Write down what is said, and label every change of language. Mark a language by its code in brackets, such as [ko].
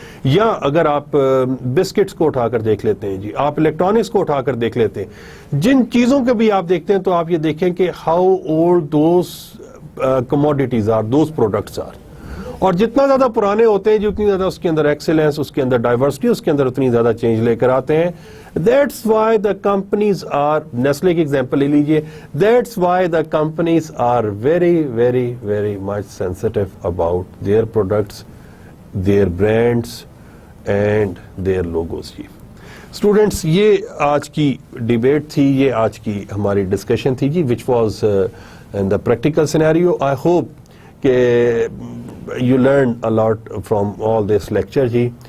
[ur] یا اگر آپ بسکٹس کو اٹھا کر دیکھ لیتے ہیں جی, آپ الیکٹرانکس کو اٹھا کر دیکھ لیتے ہیں, جن چیزوں کے بھی آپ دیکھتے ہیں, تو آپ یہ دیکھیں کہ [en] How old those commodities are, those products are. [ur] اور جتنا زیادہ پرانے ہوتے ہیں, جتنی زیادہ اس کے اندر ایکسیلنس, اس کے اندر ڈائیورسٹی, اس کے اندر اتنی زیادہ چینج لے کر آتے ہیں. [en] that's why the companies are, [ur] Nestle کی ایگزامپل لے لیجیے, [en] That's why the companies are very very very much sensitive about their products, their brands and their logos جی. [ur] Students یہ آج کی ڈیبیٹ تھی, یہ آج کی ہماری ڈسکشن تھی جی, [en] Which was in the practical scenario. I hope کہ you learned a lot from all this lecture ji.